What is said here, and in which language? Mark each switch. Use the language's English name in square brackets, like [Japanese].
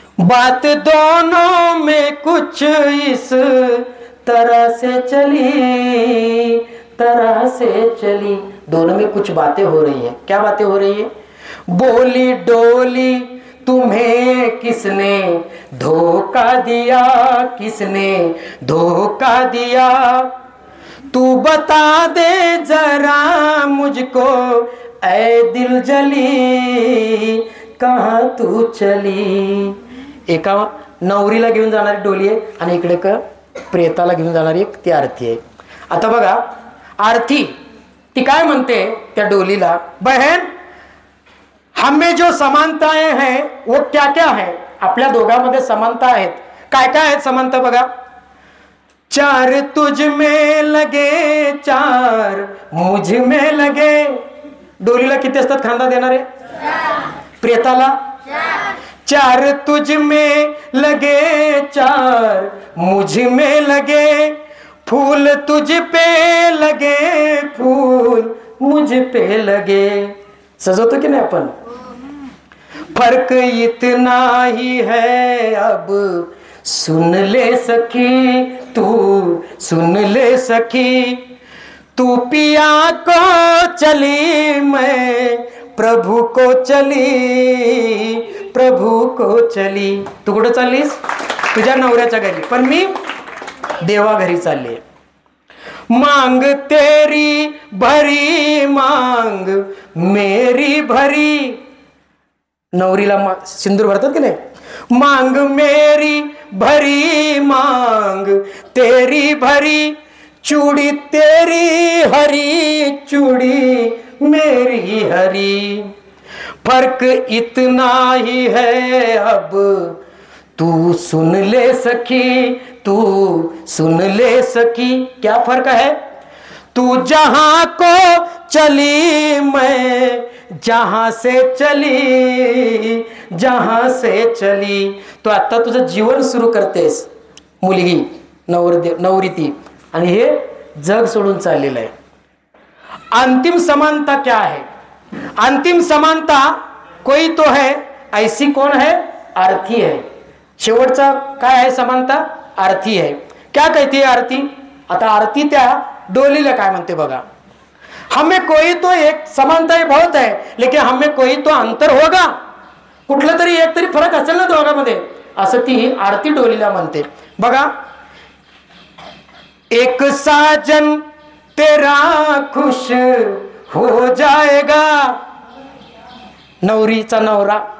[Hindi] बात दोनों में कुछ इस तरह से चली, तरह से चली. दोनों में कुछ बातें हो रही है. क्या बातें हो रही है? बोली डोली तुम्हें किसने धोखा दिया, किसने धोखा दिया. तू बता दे जरा मुझको ऐ दिल जली, कहाँ तू चली. [Marathi] एका नवरीला घेऊन जाणारी डोली आहे आणि इकडे का प्रेताला घेऊन जाणारी एक ती आरती आहे. आता बघा, आरती ती काय म्हणते त्या डोलीला, [Hindi] बहन हमें जो समानताएं हैं वो क्या क्या है. [Marathi] आपल्या दोघांमध्ये समानता आहेत. काय काय आहेत समानता बघा. [Hindi] चार तुझ में लगे चार मुझ में लगे. [Marathi] डोलीला किती असतात खांदा देणारे? प्रेताला [Hindi] चार तुझ में लगे चार मुझ में लगे. फूल तुझ पे लगे फूल मुझ पे लगे. [Marathi] सजवतो की नाही आपण? [Hindi] फर्क इतना ही है अब सुन ले सखी, तू सुन ले सखी. तू पिया को चली मैं प्रभु को चली, प्रभु को चली. [Marathi] तू कुठं चाललीस? तुझ्या नवऱ्याच्या घरी, पण मी देवा घरी चालली. [Hindi] मांग तेरी भरी मांग मेरी भरी. [Marathi] नवरीला सिंदूर भरतात की नाही? [Hindi] मांग मेरी भरी मांग तेरी भरी. चूड़ी तेरी हरी चूड़ी मेरी हरी. फर्क इतना ही है अब तू सुन ले सखी, तू सुन ले सखी. क्या फर्क है? तू जहां को चली मैं जहां से चली, जहां से चली. [Marathi] तो आता तुझं जीवन सुरू करतेस मुलगी नवरी ती, आणि हे जग सोडून चाललेलं आहे. [Hindi] अंतिम समानता क्या है? अंतिम समानता कोई तो है, ऐसी कौन है? आरती है. [Marathi] शेवटचा काय [Hindi] है समानता? आरती है. क्या कहती है आरती? [Marathi] आता आरती त्या डोलीला काय म्हणते बघा. [Hindi] हमें कोई तो एक समानता बहुत है, लेकिन हमें कोई तो अंतर होगा. [Marathi] कुठलं तरी एक तरी फरक असेल ना दोघांमध्ये, असं ती आरती डोलीला म्हणते बघा. [Hindi] एक साजन तेरा खुश हो जाएगा. [Marathi] नवरीचा नवरा.